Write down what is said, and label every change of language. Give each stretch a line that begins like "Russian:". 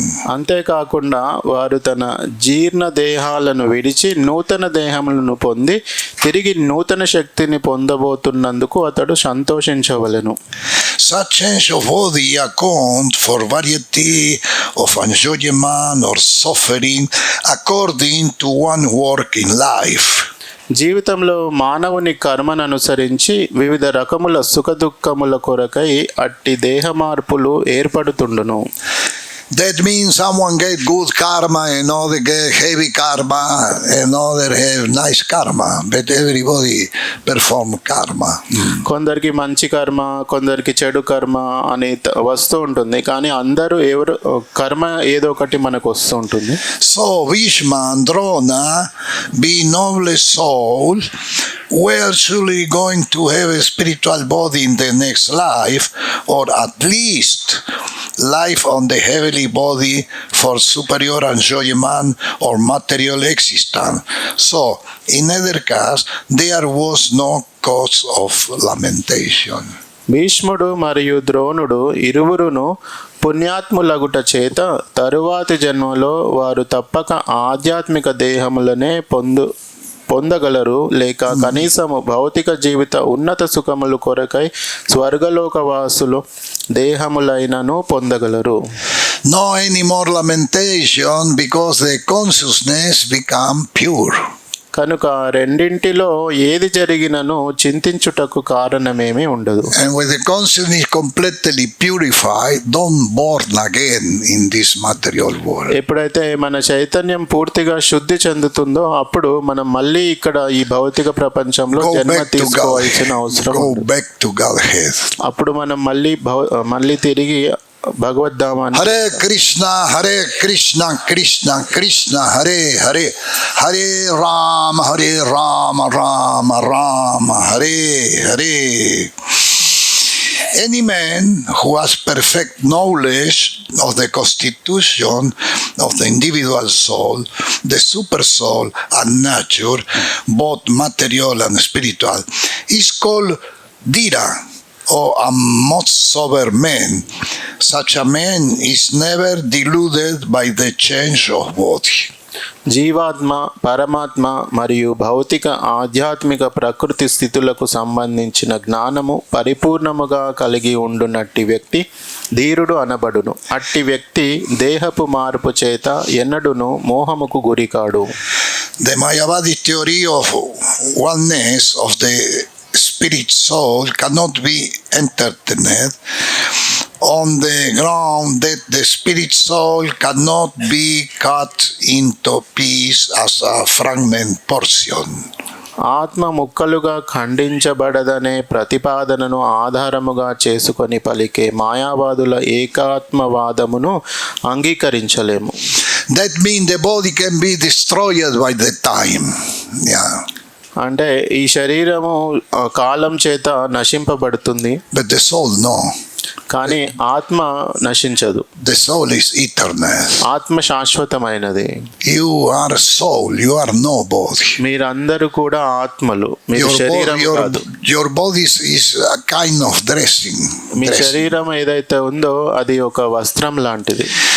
Telugu: అంతేకాకుండా వారు తన జీర్ణ దేహాలను విడిచి నూతన దేహములను పొంది తిరిగి నూతన శక్తిని పొందబోతున్నందుకు అతడు సంతోషించవలెను.
English: Such change of body account for variety of enjoyment or suffering according to one work in life.
Telugu: జీవితంలో మానవుని కర్మను అనుసరించి వివిధ రకముల సుఖదుఖముల కొరకై అట్టి దేహ మార్పులు ఏర్పడుతుండును.
English: That means someone get good karma, another get heavy karma, another have nice karma, but everybody perform karma.
Telugu: కొందరికి మంచి కర్మ, కొందరికి చెడు కర్మ అని వస్తూ ఉంటుంది. కానీ అందరూ కర్మ ఏదో ఒకటి మనకు వస్తూ ఉంటుంది.
English: So Bhishma and Drona, be noble soul, were surely going to have a spiritual body in the next life, or at least life on the heavenly body for superior enjoyment or material existence. So, in either case, there was no cause of lamentation.
Telugu: భీష్ముడు మరియు ద్రోణుడు ఇరువురును పుణ్యాత్ములగుట చేత తరువాతి జన్మలో వారు తప్పక ఆధ్యాత్మిక దేహములనే పొందగలరు, లేక కనీసము భౌతిక జీవిత ఉన్నత సుఖములు కొరకై స్వర్గలోకవాసులు దేహములైనను పొందగలరు.
English: No any more lamentation because the consciousness become pure.
Telugu: కనుక రెండింటిలో ఏది జరిగినను చింతించుటకు కారణమేమీ ఉండదు.
English: And when the conscience is completely purified, don't born again in this material world.
Telugu: ఎప్పుడైతే మన చైతన్యం పూర్తిగా శుద్ధి చెందుతుందో అప్పుడు మనం మళ్ళీ ఇక్కడ ఈ భౌతిక ప్రపంచంలో జన్మ తీసుకోవాల్సిన అవసరం
English: Go
Telugu: ఉండదు.
English: back to Godhead.
Telugu: అప్పుడు మనం మళ్ళీ తిరిగి భగవద్ధామాన్ని
Sanskrit: Krishna Krishna Krishna Hare Hare Hare Rama Rama Rama Hare Hare.
English: Any man who has perfect knowledge of the constitution of the individual soul, the super soul and nature, both material and spiritual, is called Dira, or a most sober man. Such a man is never deluded by the change of body.
Telugu: జీవాత్మ, పరమాత్మ మరియు భౌతిక ఆధ్యాత్మిక ప్రకృతి స్థితులకు సంబంధించిన జ్ఞానము పరిపూర్ణముగా కలిగి ఉండునట్టి వ్యక్తి ధీరుడు అనబడును. అట్టి వ్యక్తి దేహపు మార్పు చేత ఎన్నడును మోహముకు గురికాడు.
English: The Mayavadi theory of oneness of the spirit soul cannot be entertained on the ground that the spirit soul cannot be cut into piece as a fragment portion.
Telugu: ఆత్మ ముక్కలుగా ఖండించబడదనే ప్రతిపాదనను ఆధారముగా చేసుకొని పలికే మాయావాదుల ఏకాత్మవాదమును అంగీకరించలేము.
English: That means the body can be destroyed by the time. Yeah.
Telugu: అంటే ఈ శరీరము కాలం చేత నశింపబడుతుంది,
English: But the soul no.
Telugu: కానీ ఆత్మ నశించదు.
English: The soul is eternal.
Telugu: ఆత్మ శాశ్వతమైనది.
English: You are soul, you are no body.
Telugu: మీరందరూ కూడా ఆత్మలు, మీరు శరీరం కాదు.
English: Your body is a kind of dressing.
Telugu: మీ శరీరం ఏదైతే ఉందో అది ఒక వస్త్రం లాంటిది.